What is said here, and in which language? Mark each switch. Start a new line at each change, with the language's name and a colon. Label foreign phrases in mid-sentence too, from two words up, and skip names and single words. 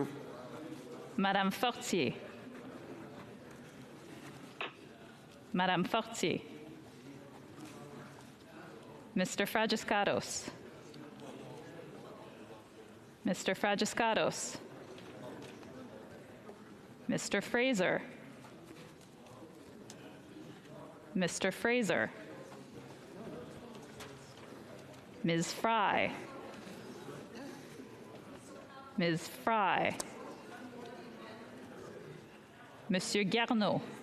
English: Madame Fortier. Madame Fortier. Mr. Fragiscatos. Mr. Fragiscatos. Mr. Fraser. Mr. Fraser. Ms. Fry. Ms. Fry. Monsieur Garneau.